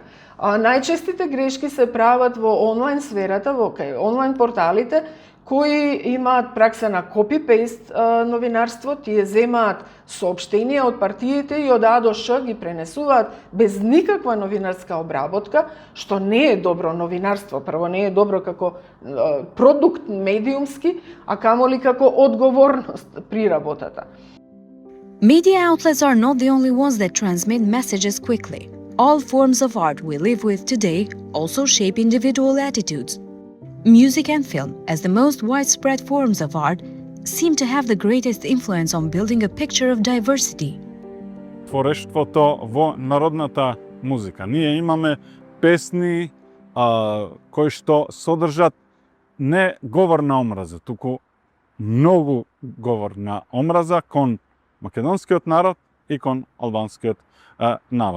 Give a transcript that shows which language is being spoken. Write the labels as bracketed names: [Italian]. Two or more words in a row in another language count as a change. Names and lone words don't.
[Macedonian] Најчестите грешки се прават во онлайн сферата, во онлайн порталите, кои имаат пракса на копи-пейст новинарство, тие земаат соопштенија од партиите и од А до Ш ги пренесуваат без никаква новинарска обработка, што не е добро новинарство. Прво, не е добро како продукт медиумски, а камоли како одговорност при работата. [English] Media outlets are not the only ones that transmit messages quickly. All forms of art we live with today also shape individual attitudes. Music and film, as the most widespread forms of art, seem to have the greatest influence on building a picture of diversity. [Macedonian] Творештвото во народната музика. Ние имаме песни кои што содржат не говор на омраза, туку многу говор на омраза кон македонскиот народ и кон албанскиот народ.